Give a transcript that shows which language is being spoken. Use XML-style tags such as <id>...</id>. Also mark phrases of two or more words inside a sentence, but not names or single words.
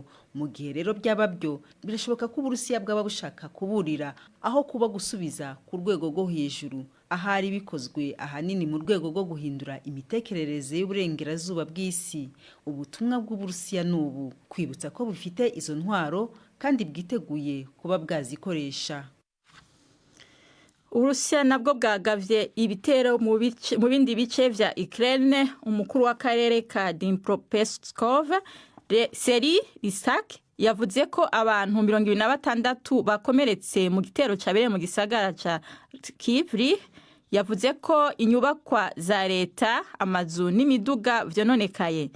<rw>Mu gihe rero byaba byo birashoboka ko Uburusiya bwaba bushaka kuburira aho kuba gusubiza ku rwego rwo hejuru, ahari bikozwe ahanini mu rwego rwo guhindura imitekerereze y'uburengerazuba bw'isi. Ubutumwa bw'Uburusiya n'ubu kwibutsa ko bufite izo ntwaro kandi bwiteguye kuba bwazikoresha.</rw> <rn>Uburusiya nabwo bwagavye ibitero mu bindi bice vya Ukraine. Umukuru w'akarere ka Dnipropetrovsk Seri Isak yavuze ko abantu 26 bakomeretse mu gitero cabereye mu gisagara ca Kivri. Yavuze ko inyubakwa za leta, amazu n'imiduga vyononekaye.</rn>